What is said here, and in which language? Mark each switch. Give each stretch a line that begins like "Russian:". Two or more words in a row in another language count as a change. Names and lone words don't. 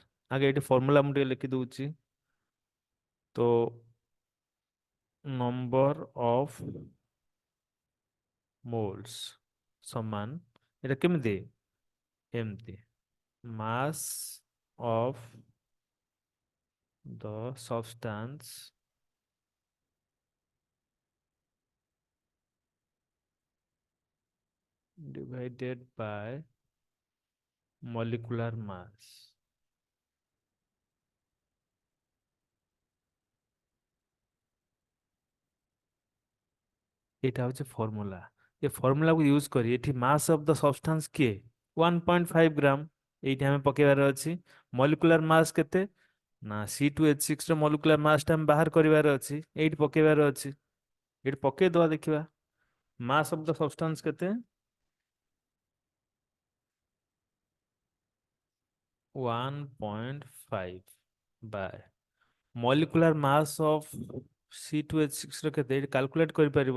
Odia: ଆଗେ ଏଠି ଫର୍ମୁଲା ମୁଁ ଟିକେ ଲେଖି ଦଉଛି। ତ
English: number of moles
Odia: ସମାନ, ଏଟା କେମିତି, ଏମିତି,
English: mass of the substance divided by molecular mass।
Bangla: এটা হচ্ছে ফর্মুলা।
Odia: ଏ ଫର୍ମୁଲାକୁ ୟୁଜ୍ କରି ଏଠି
English: mass of the substance
Odia: କିଏ, 1.5 ଗ୍ରାମ, ଏଇଠି ଆମେ ପକେଇବାର ଅଛି।
English: molecular mass
Odia: କେତେ, ନା C2H6 ର
English: molecular mass
Odia: ଟା ଆମେ ବାହାର କରିବାର ଅଛି, ଏଇଠି ପକେଇବାର ଅଛି। ଏଇଠି ପକେଇଦବା ଦେଖିବା,
English: mass of the substance
Odia: କେତେ, 1.5 ବାय
English: molecular mass of C2H6
Odia: ର କେତେ, ଏଇଠି କାଲକୁଲେଟ୍ କରିପାରିବ।